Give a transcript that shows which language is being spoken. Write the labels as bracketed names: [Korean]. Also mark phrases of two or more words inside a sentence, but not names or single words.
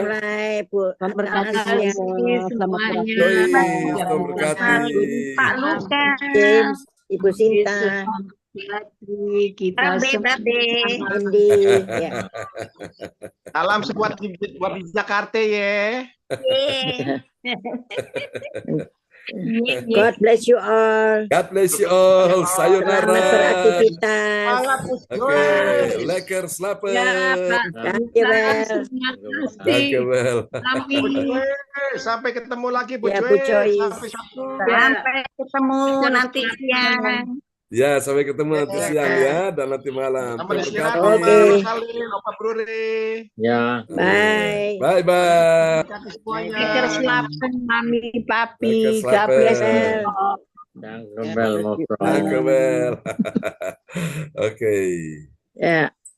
[Indonesian] Bu Atanasia, Joyce, Tuhan berkati. Pak Lukas, James, Ibu Sinta, kita semua. Andy, ya. Salam buat di Jakarta ya. [English] God bless you all. God bless you all. [Indonesian] Selamat Sayonara. beraktivitas. Oke, [Dutch] lekker slapen. Dankjewel. Dankjewel. [Indonesian] Sampai ketemu lagi Bu Ya, Bu Joy. Joyce. Sampai Sabtu. sampai ketemu nanti siang. Ya, sampai ketemu nanti siang ya dan nanti malam. Sampai Tuhan istirahat, berkati. Oke. Opa Rosalin, Opa Bruri. Ya. [English] Bye. Bye bye. [Indonesian] Berkati semuanya. [Dutch] Lekker slapen, Mami, Papi. Lekker [English] God [Dutch] slapen. [English] bless you. [Dutch] Dankjewel, mevrouw. Dankjewel. [Indonesian] Oke. Ya.